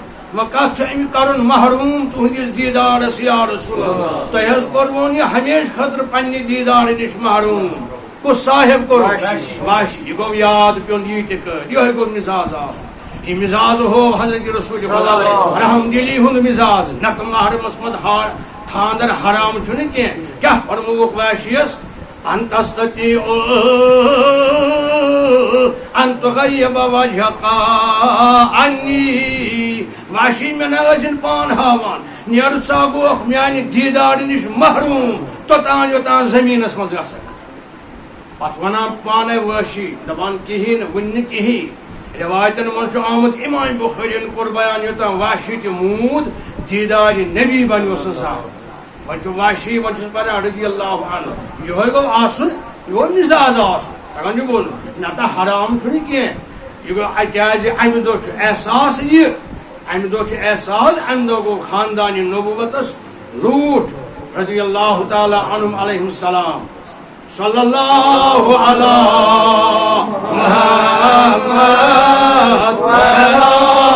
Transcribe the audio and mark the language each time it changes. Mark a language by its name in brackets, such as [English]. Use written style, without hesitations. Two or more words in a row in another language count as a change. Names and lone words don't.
[Kashmiri] وۄنۍ کتھ چھُ أمۍ کرُن محروٗم تُہنٛدِس دیٖدارس یا رسول اللہ تۄہہِ حظ کوٚروُن یہِ ہمیشہٕ خٲطرٕ پننہِ دیٖدارٕ نِش محروٗم کُس صاحب کوٚر واشی یہِ گوٚو یاد پیوٚن یہِ تہِ کٔر یِہوٚے گوٚو مزاج آسُن یہ مزاج ہوو حضرت رسول خدا رحم دلی ہُنٛد مزاج نتہٕ محرمس منٛز خاندر حرام چھُنہٕ کینٛہہ کیٛاہ فرمووُکھ واشیَس [Arabic] ان تستطیع ان تغیب وجهك عنی [Kashmiri] واشی مےٚ نہ ٲسِن پان ہاوان نیرٕ ژا گوکھ میانہِ دیٖدارٕ نِش محروٗم توٚتام یوٚتام زٔمیٖنس منٛز گژھکھ پتہٕ ونان پانے واشی دپان کِہیٖنۍ نہٕ وُنہِ نہٕ کِہیٖنۍ روایتن منٛز چھُ آمُت امام بخارین کوٚر بیان یوٚتام واشی تہِ موٗد دیٖدارِ نبی بنیو سُہ زانٛہہ وۄنۍ چھُ واشی وۄنۍ چھُس پران [Arabic] رضی اللہ عنہ [Kashmiri] یِہوٚے گوٚو آسُن یہِ گوٚو مزاج آسُن تگان چھُ بوزُن نتہٕ حرام چھُنہٕ کینٛہہ یہِ گوٚو کیٛازِ امہِ دۄہ چھُ احساس یہِ امہِ دۄہ چھُ احساس امہِ دۄہ گوٚو خاندانہِ نبوتس روٗٹ [Arabic] رضی اللہ تعالی عنہم علیہم السلام صلی اللہ علی محمد